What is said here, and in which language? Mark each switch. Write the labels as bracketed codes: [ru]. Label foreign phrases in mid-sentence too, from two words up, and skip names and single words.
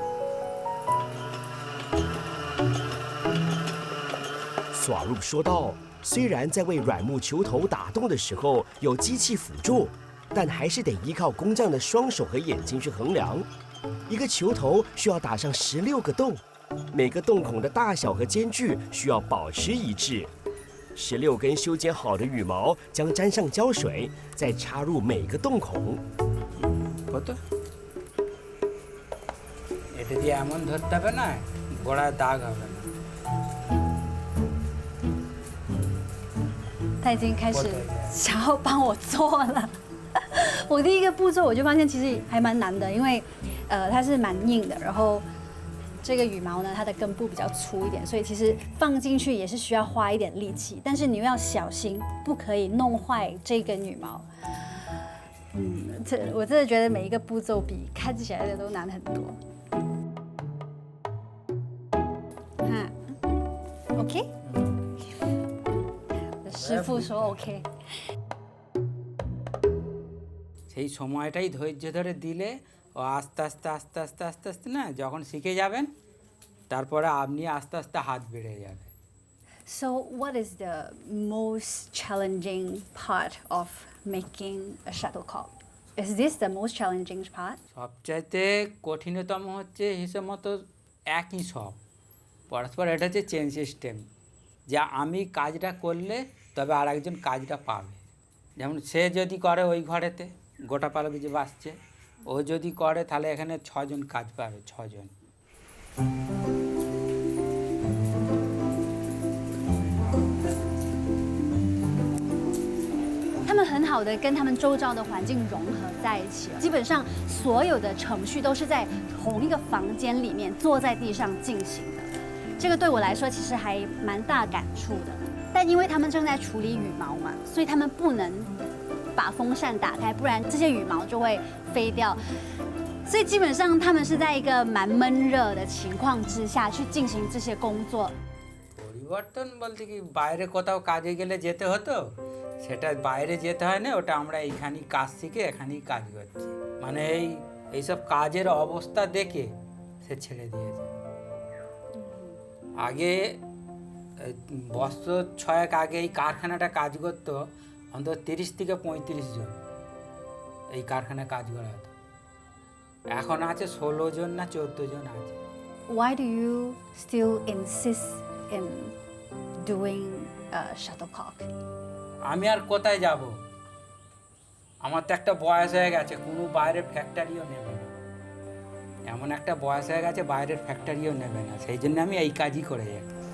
[zh] 索入说道：“虽然在为软木球头打洞的时候有机器辅助，但还是得依靠工匠的双手和眼睛去衡量。一个球头需要打上16个洞，每个洞孔的大小和间距需要保持一致。16根修剪好的羽毛将沾上胶水，再插入每个洞孔。” [bn] এটা দিয়ে এমন ধরতে হবে না, গোড়ায় দাগ হবে না। [zh] 他已经开始想要帮我做了。我第一个步骤我就发现其实还蛮难的，因为它是蛮硬的，然后这个羽毛呢它的根部比较粗一点，所以其实放进去也是需要花一点力气，但是你又要小心，不可以弄坏这根羽毛。我真的觉得每一个步骤比看起来的都难很多。OK， 我的师傅说 OK。 [bn] সেই সময়টাই ধৈর্য ধরে দিলে ও আস্তে আস্তে আস্তে আস্তে আস্তে আস্তে না যখন শিখে যাবেন তারপরে আপনি আস্তে আস্তে হাত বেড়ে যাবে। [en] So what is the most challenging part of making a shuttlecock? Is this the most challenging part? [bn] সবচাইতে কঠিনতম হচ্ছে হিসেব মতো একই সব পরস্পর, এটা হচ্ছে [en] chain system, [bn] যা আমি কাজটা করলে তবে আর একজন কাজটা পাবে। যেমন সে যদি করে ওই ঘরেতে গোটা পালক যে বাসছে, ও যদি করে তাহলে এখানে 6 জন কাজ পাবে, 6 জন। [zh] 他们很好的跟他们周遭的环境融合在一起，基本上所有的程序都是在同一个房间里面坐在地上进行的。这个对我来说其实还蛮大感触的。但因为他们正在处理羽毛嘛，所以他们不能把风扇打开，不然这些羽毛就会飞掉。所以基本上他们是在一个蛮闷热的情况之下去进行这些工作。 [bn] পরিবর্তন বলতে কি বাইরে কোথাও কাজে গেলে যেতে হতো, সেটা বাইরে যেতে হয় না, ওটা আমরা এইখানেই কাজ শিখে এখানেই কাজ করছি। মানে এইসব কাজের অবস্থা দেখে সে ছেড়ে দিয়েছে। আগে বছর 6 আগে এই কারখানাটা কাজ করতো অন্তত 30 থেকে 35 জন এই কারখানায় কাজ করা হতো, এখন আছে 16 জন না 14 জন আছে। [en] Why do you still insist in doing shuttlecock? [bn] আমি আর কোথায় যাব, আমার তো একটা বয়স হয়ে গেছে, কোনো বাইরের ফ্যাক্টরিও নেবে না, এমন একটা বয়স হয়ে গেছে বাইরের ফ্যাক্টরিও নেবে না, সেই জন্য আমি এই কাজই করে যাই।